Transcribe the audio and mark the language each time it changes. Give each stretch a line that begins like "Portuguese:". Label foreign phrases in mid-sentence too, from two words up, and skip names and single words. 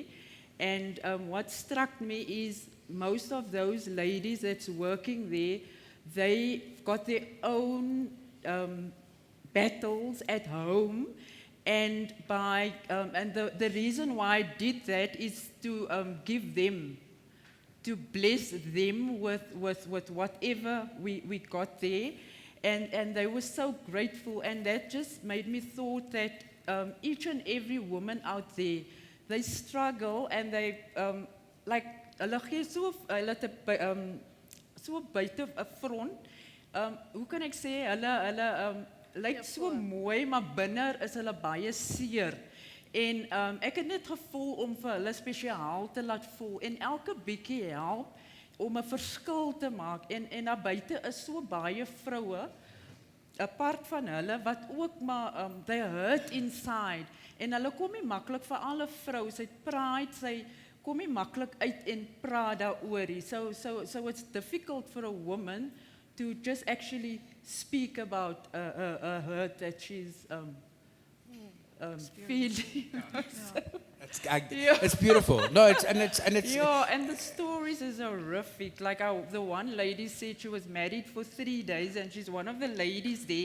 English: And what struck me is most of those ladies that's working there, they got their own battles at home, and the reason why I did that is to give them, to bless them with whatever we got there. And they were so grateful, and that just made me thought that each and every woman out there, they struggle, and they like
Afrikaans: hulle gee so buite 'n front. Hoe kan ek sê, hulle lyk so mooi, maar binne is hulle baie seer. En ek het net gevoel om vir hulle spesiaal te laat voel, en elke bietjie help om 'n verskil te maak. En daar buite is so baie vroue, apart van hulle, wat ook maar
English: they hurt inside,
Afrikaans: en hulle kom nie maklik, vir alle vrou, sy pride, sy kom nie maklik uit en praat daaroor.
English: So it's difficult for a woman to just actually speak about a hurt that she's feeling. It's beautiful. No, it's Yeah, and the stories is horrific. Like the one lady said she was married for 3 days, and she's one of the ladies there.